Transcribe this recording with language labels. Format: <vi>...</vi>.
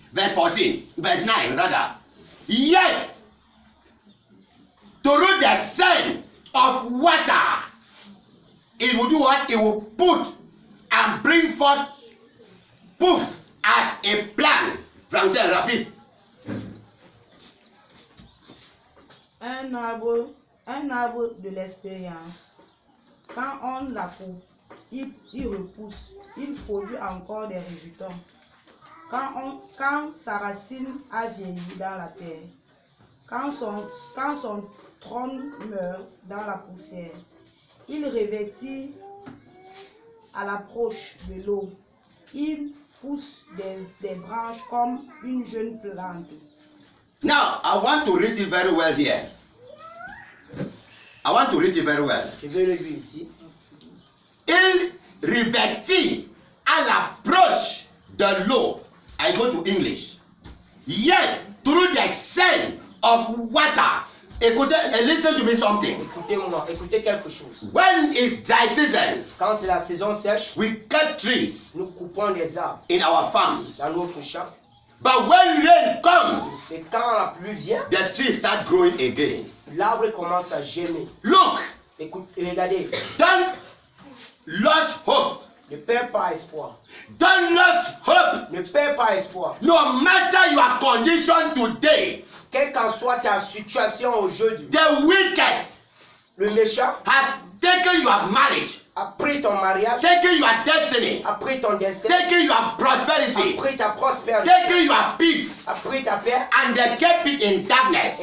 <en>Verse 14, verse 9 rather. Yet, through the scent of water, it will do what? It will put and bring forth poof as a plant.</en> <fr>Français rapide. Un arbre de l'expérience. Quand on la coupe, il repousse, il produit encore des résultats. Quand sa racine a vieilli dans la terre, quand son tronc meurt dans la poussière, il revêtit à l'approche de l'eau. Il pousse des branches comme une jeune plante.</fr> <en>Now, I want to read it very well here. I want to read it very well.</en> <fr>Je vais le lire ici. Il revêtit à l'approche de l'eau.</fr> <en>I go to English. Yet, through the scent of water.</en> <fr>Écoutez,</fr> <en>listen to me something.</en> <fr>Écoutez-moi, écoutez quelque chose.</fr> <en>When it's dry season,</en> <fr>Quand c'est la saison sèche,</fr> <en>we cut trees</en> <fr>nous coupons des arbres</fr> <en>in our farms.</en> <fr>dans notre champ.</fr> <en>But when rain comes,</en> <fr>Et quand la pluie vient,</fr> <en>the trees start growing again.</en> <fr>l'arbre commence à germer.</fr> <en>Look,</en> <fr>Écoutez, regardez,</fr> <en>don't lose hope.</en> <fr>ne perds pas espoir.</fr> <en>Don't lose hope.</en> <fr>Ne perds pas espoir.</fr> <en>No matter your condition today,</en> <fr>Quelle qu'en soit ta situation aujourd'hui,</fr> <en>the wicked</en> <fr>le méchant</fr> <en>has taken your marriage,</en> <fr>a pris ton mariage,</fr> <en>taken your destiny,</en> <fr>a pris ton destin,</fr> <en>taken your</en> <fr>a</fr> <en>prosperity,</en> <fr>pris ta prospérité,</fr> <en>taken your peace,</en> <fr>a pris ta paix</fr> <en>and they kept it in darkness.</en>